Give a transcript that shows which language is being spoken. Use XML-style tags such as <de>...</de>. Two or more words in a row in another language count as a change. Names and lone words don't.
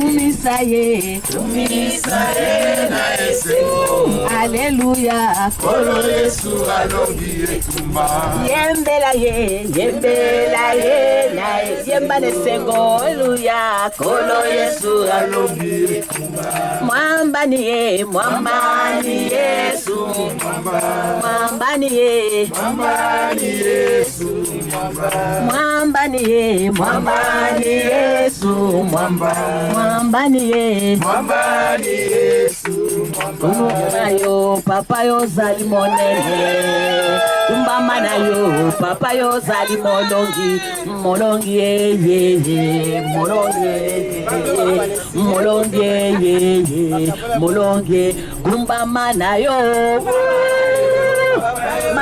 <ln>Kumisa ye na esengo. Alléluia, Kolo Yesu alongi etumba. yembela ye na yemba nesengo. Alléluia, kolo Yesu alongi etumba.</ln> <sw>Mwamba ni Yesu. Mwamba ni Yesu. Mwamba ni Yesu. Mwamba ni Yesu. Mwamba ni Yesu. Mwamba ni Yesu.</sw> <ln>Kumbama yo papa yo zali monene. Kumbama na yo papa yo zali molongi. Molongi ye molongi. Kumbama na yo. Matisa bore.</ln>